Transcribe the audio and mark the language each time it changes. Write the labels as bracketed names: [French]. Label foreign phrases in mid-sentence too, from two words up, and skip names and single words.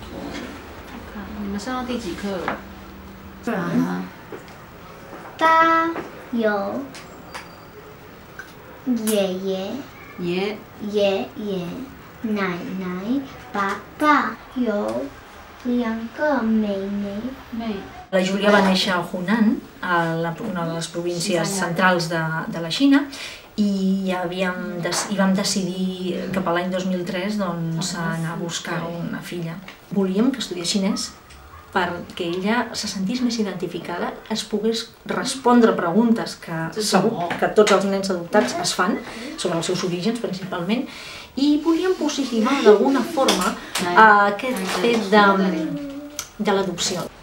[Chinese] 看你们上到第几课了？啊。爸有爷爷、爷爷、奶奶、爸爸有2个妹妹。 [Catalan] La Júlia va néixer a Hunan, una de les províncies centrals de la Xina, i vam decidir cap a l'any 2003 anar a buscar una filla. Volíem que estudiés xinès perquè ella se sentís més identificada, es pogués respondre preguntes que segur que tots els nens adoptats es fan, sobre els seus orígens principalment, i volíem positivar d'alguna forma aquest fet de l'adopció.